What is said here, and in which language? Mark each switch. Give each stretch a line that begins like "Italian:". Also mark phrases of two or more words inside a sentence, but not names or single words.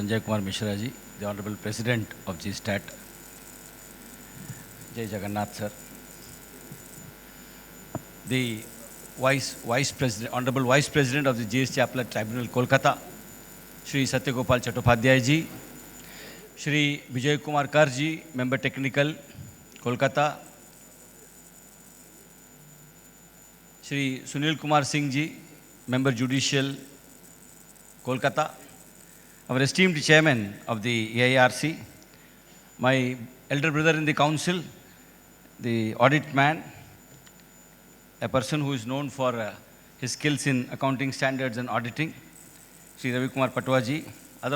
English: Sanjaya Kumar Mishra ji, the Honorable President of GSTAT,
Odia: Jai Jagannath
English: sir, the Honorable Vice President of the GST Appellate Tribunal, Kolkata, Shri Saty Gopal Chattopadhyay ji, Shri Bijay Kumar Kar ji, Member Technical, Kolkata, Shri Sunil Kumar Singh ji, Member Judicial, Kolkata, our esteemed Chairman of the EIRC, my elder brother in the Council, the Audit man, a person who is known for his skills in accounting standards and auditing, Sri Ravi Kumar Patwa ji, other